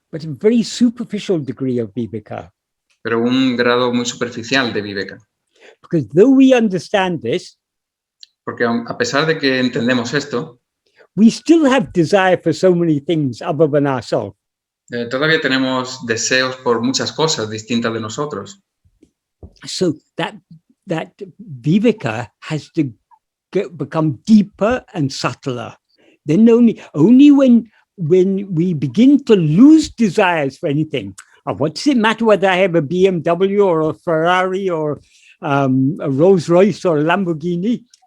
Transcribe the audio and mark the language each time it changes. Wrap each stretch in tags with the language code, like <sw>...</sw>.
<en>But a very superficial degree of vivēka.</en> <es>Pero un grado muy superficial de vivēka.</es> <en>Because though we understand this,</en> <es>Porque a pesar de que entendemos esto,</es> <en>we still have desire for so many things other than ourselves.</en> <es>Todavía tenemos deseos por muchas cosas distintas de nosotros.</es> <en>So that vivēka has to become deeper and subtler. Then only when we begin to lose desires for anything, what does it matter whether I have a BMW or a Ferrari or a Rolls Royce or a Lamborghini?</en>